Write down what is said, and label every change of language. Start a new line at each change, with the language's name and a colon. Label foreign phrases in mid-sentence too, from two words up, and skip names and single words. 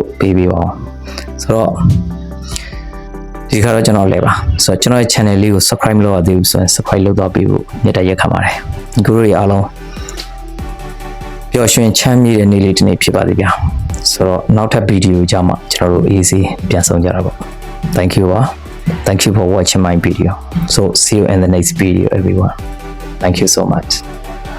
Burmese: ပေးပါအောင်ဆိုတော့ဒီခါတော့ကျွန်တော်လဲပါဆိုတော့ကျွန်တော်ရဲ့ channel လေးကို subscribe လုပ်ရသေးဘူးဆိုရင် subscribe လုပ်တော့ပေးဖို့မြတ်တရက်ခံပါတယ်ညီကိုတို့တွေအားလုံးပျော်ရွှင်ချမ်းမြေ့တဲ့နေ့လေးတစ်နေ့ဖြစ်ပါစေဗျာဆိုတော့နောက်ထပ်ဗီဒီယိုကြမှာကျွန်တော်တို့ easy ပြန်ဆောင်ကြတာပေါ့
English: thank you for watching my video so see you in the next video everyone thank you so much